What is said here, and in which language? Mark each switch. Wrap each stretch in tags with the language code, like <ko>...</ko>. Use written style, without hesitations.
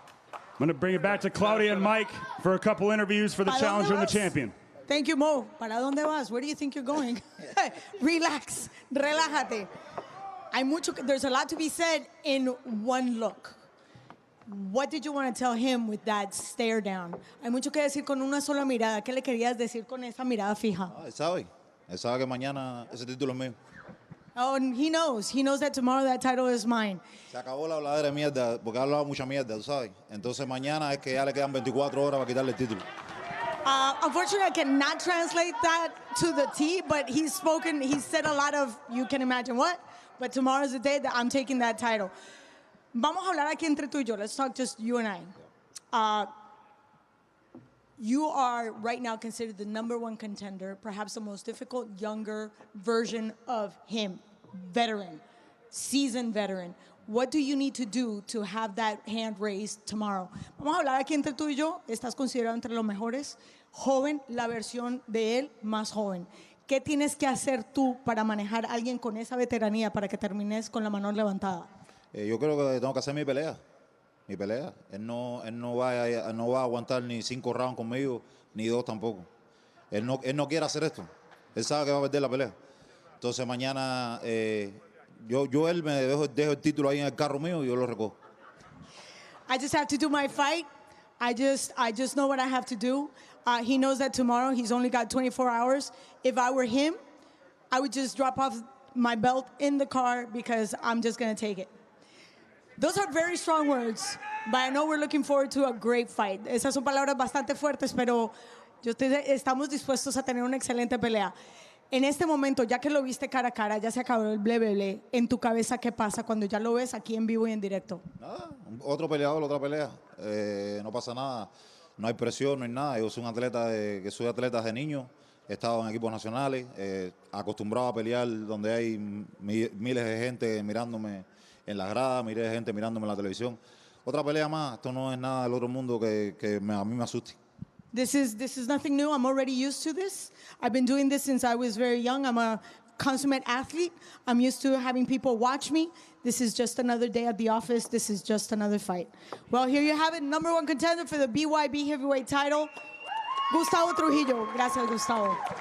<en>I'm going to bring it back to Claudia and Mike for a couple interviews for the challenger and the champion. Thank you, Mo.</en> <es>¿Para dónde vas?</es> <en>Where do you think you're going? Relax.</en> <es>Relájate.</es> <en>There's a lot to be said in one look. What did you want to tell him with that stare down?</en> <es>Hay mucho que decir con una sola mirada. ¿Qué le querías decir con esa mirada fija? Él sabe que mañana ese título es mío.</es> <en>Oh, and he knows that tomorrow that title is mine.</en> <es>Se acabó la habladera de mierda, porque ha hablado mucha mierda, tú sabes. Entonces mañana es que ya le quedan 24 horas para quitarle el título.</es> <en>Unfortunately, I cannot translate that to the T, but he's said a lot of, you can imagine what, but tomorrow's the day that I'm taking that title.</en> <es>Vamos a hablar aquí entre tú y yo.</es> <en>Let's talk just you and I. You are right now considered the #1 contender, perhaps the most difficult younger version of him, veteran, seasoned veteran. What do you need to do to have that hand raised tomorrow?</en> <es>Vamos a hablar aquí entre tú y yo. Estás considerado entre los mejores. Joven, la versión de él más joven. ¿qué tienes que hacer tú para manejar a alguien con esa veteranía para que termines con la mano levantada? Yo creo que tengo que hacer mi pelea. Mi pelea. Él no va a aguantar ni 5 rounds conmigo, ni 2 tampoco. Él no quiere hacer esto. Él sabe que va a perder la pelea. Entonces mañana él me dejo el título ahí en el carro mío y yo lo recojo.</es> <en>I just have to do my fight. I just know what I have to do. He knows that tomorrow he's only got 24 hours. If I were him, I would just drop off my belt in the car because I'm just going to take it. Those are very strong words, but I know we're looking forward to a great fight.</en> <es>Esas son palabras bastante fuertes, pero estamos dispuestos a tener una excelente pelea. En este momento, ya que lo viste cara a cara, ya se acabó el bleble, en tu cabeza, ¿qué pasa cuando ya lo ves aquí en vivo y en directo? Nada, otro peleador, otra pelea. No pasa nada, no hay presión, no hay nada. Yo soy un atleta soy atleta de niño, he estado en equipos nacionales, acostumbrado a pelear donde hay miles de gente mirándome en las gradas, miles de gente mirándome en la televisión. Otra pelea más, esto no es nada del otro mundo que a mí me asuste.</es> <en>This is nothing new. I'm already used to this. I've been doing this since I was very young. I'm a consummate athlete. I'm used to having people watch me. This is just another day at the office. This is just another fight. Well, here you have it. #1 contender for the BYB Heavyweight title, Gustavo Trujillo.</en> <es>Gracias, Gustavo.</es>